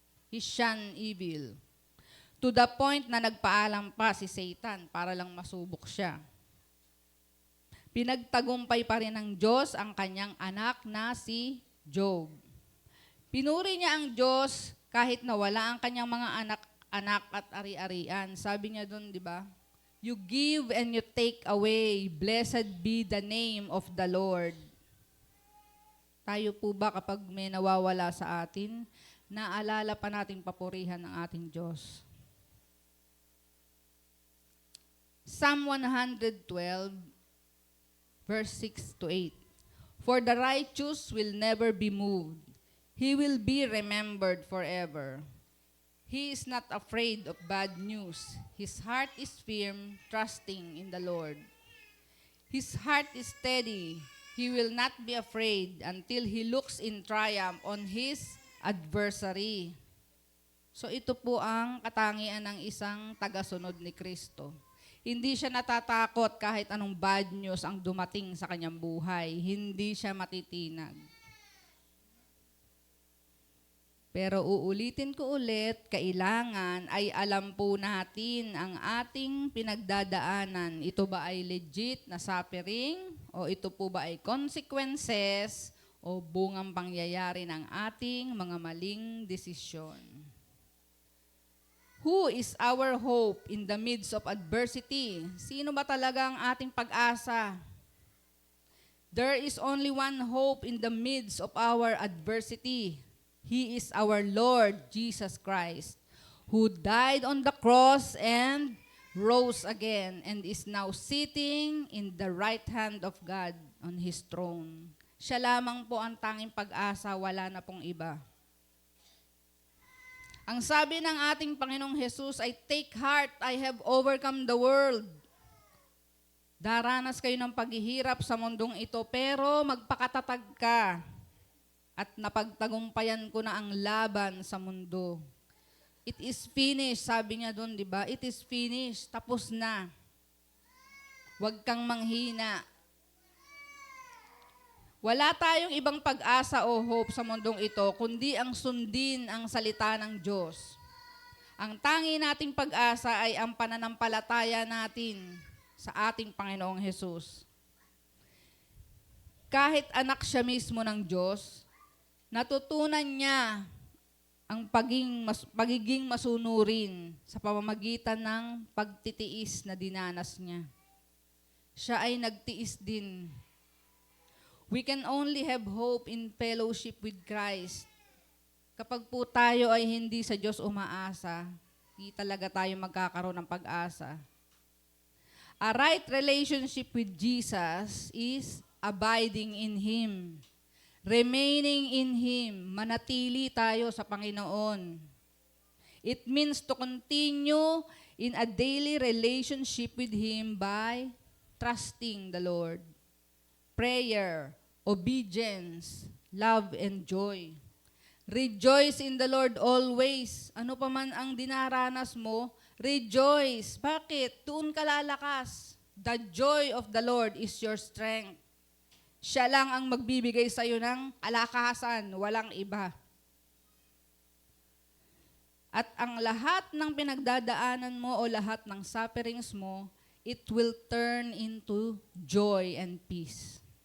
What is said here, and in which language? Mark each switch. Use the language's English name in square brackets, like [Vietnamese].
[English] He shunned evil. To the point [Filipino] na nagpaalam pa si Satan para lang masubok siya. Pinagtagumpay pa rin ng Diyos ang kanyang anak na si Job. Pinuri niya ang Diyos kahit nawala ang kanyang mga anak at ari-arian. Sabi niya doon, di ba? [English] You give and you take away. Blessed be the name of the Lord. [Filipino] Tayo po ba kapag may nawawala sa atin, naalala pa nating papurihan ng ating Diyos? [English] Psalm 112, verse 6 to 8. For the righteous will never be moved. He will be remembered forever. He is not afraid of bad news. His heart is firm, trusting in the Lord. His heart is steady. He will not be afraid until he looks in triumph on his adversary. [Filipino] So ito po ang katangian ng isang tagasunod ni Kristo. Hindi siya natatakot kahit anong bad news ang dumating sa kanyang buhay. Hindi siya matitinag. Pero uulitin ko ulit, kailangan ay alam po natin ang ating pinagdadaanan. Ito ba ay legit na suffering? O ito po ba ay consequences? O bungang pangyayari ng ating mga maling desisyon? [English] Who is our hope in the midst of adversity? [Filipino] Sino ba talaga ang ating pag-asa? [English] There is only one hope in the midst of our adversity. He is our Lord Jesus Christ, who died on the cross and rose again and is now sitting in the right hand of God on His throne. [Filipino] Siya lamang po ang tanging pag-asa, wala na pong iba. Ang sabi ng ating Panginoong Jesus ay, take heart, I have overcome the world. Daranas kayo ng paghihirap sa mundong ito, pero magpakatatag ka at napagtagumpayan ko na ang laban sa mundo. [English] It is finished, [Filipino] sabi niya doon, di ba? [English] It is finished, [Filipino] tapos na. Huwag kang manghina. Wala tayong ibang pag-asa o hope sa mundong ito, kundi ang sundin ang salita ng Diyos. Ang tangi nating pag-asa ay ang pananampalataya natin sa ating Panginoong Hesus. Kahit anak siya mismo ng Diyos, natutunan niya ang pagiging masunurin sa pamamagitan ng pagtitiis na dinanas niya. Siya ay nagtiis din. [English] We can only have hope in fellowship with Christ. [Filipino] Kapag po tayo ay hindi sa Diyos umaasa, hindi talaga tayo magkakaroon ng pag-asa. [English] A right relationship with Jesus is abiding in Him. Remaining in Him, [Filipino] manatili tayo sa Panginoon. [English] It means to continue in a daily relationship with Him by trusting the Lord. Prayer, obedience, love, and joy. Rejoice in the Lord always. [Filipino] Ano pa man ang dinaranas mo, rejoice. Bakit? Doon ka lalakas. [English] The joy of the Lord is your strength. [Filipino] Siya lang ang magbibigay sa iyo ng kalakasan, walang iba. At ang lahat ng pinagdadaanan mo o lahat ng sufferings mo, [English] it will turn into joy and peace.